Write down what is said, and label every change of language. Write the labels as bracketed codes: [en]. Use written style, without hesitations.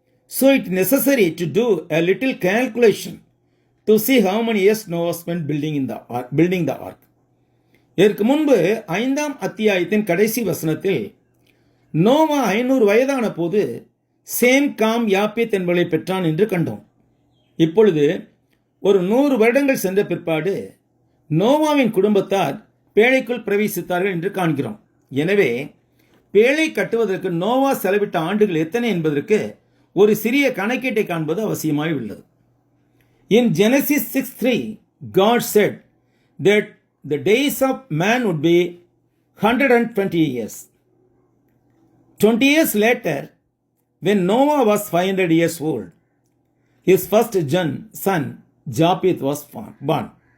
[en] So it is necessary to do a little calculation to see how many years Noah spent building the ark. [ta] இதற்கு முன்பு 5ஆம் அத்தியாயத்தின் கடைசி வசனத்தில் நோவா 500 வயதான போது சேம் காம் யாப்பேத் என்பவர்களை பெற்றான் என்று கண்டோம். இப்பொழுது ஒரு 100 வருடங்கள் சென்ற பிற்பாடு நோவாவின் குடும்பத்தார் பேழைக்குள் பிரவேசித்தார்கள் என்று காண்கிறோம். எனவே பேழை கட்டுவதற்கு நோவா செலவிட்ட ஆண்டுகள் எத்தனை என்பதற்கு ஒரு சிறிய கணக்கீட்டை காண்பது அவசியமாய் உள்ளது. [en] In Genesis 6:3, God said that the days of man would be 120 years. 20 years later, when Noah was 500 years old, his first son, Japheth, was born.